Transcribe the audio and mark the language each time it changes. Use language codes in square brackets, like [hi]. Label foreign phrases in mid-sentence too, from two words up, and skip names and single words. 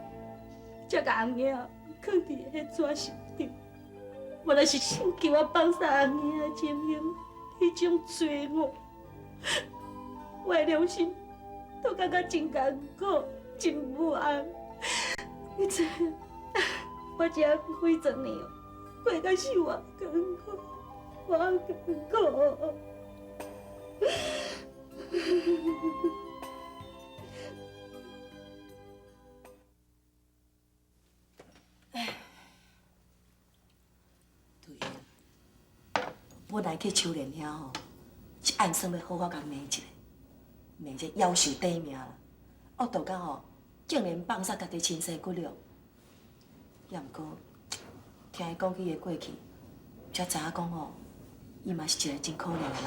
[nan] 才甲红叶放伫迄纸箱顶，原来是想叫我放下红叶的情形，迄种罪恶，我的良心都感觉真艰苦，真不安。你知影，我这几十年， 过到是我艰苦，我艰苦。我来去秋莲遐吼，是暗算要好好甲骂一下，骂这夭寿短命啦。恶毒到吼，竟然放杀家己亲生骨肉。也毋过，听伊讲起伊的过去，才知影讲吼，伊嘛是一个真可怜的人。